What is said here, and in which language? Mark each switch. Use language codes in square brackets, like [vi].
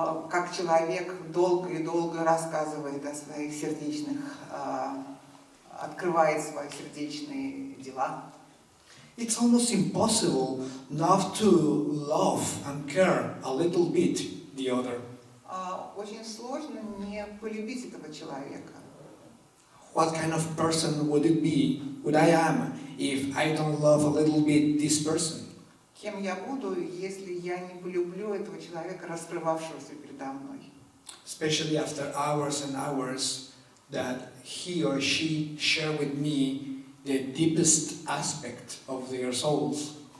[ru] как человек долго и долго рассказывает о своих сердечных, открывает свои сердечные дела. [en] It's almost impossible not to love and care a little bit the other. [ru] Очень сложно не полюбить этого человека. [en] What kind of person would I am if I don't love a little bit this person? [ru] Кем я буду, если я не полюблю этого человека, раскрывавшегося передо мной? [en] Especially after hours and hours that he or she share with me the deepest aspect of their souls.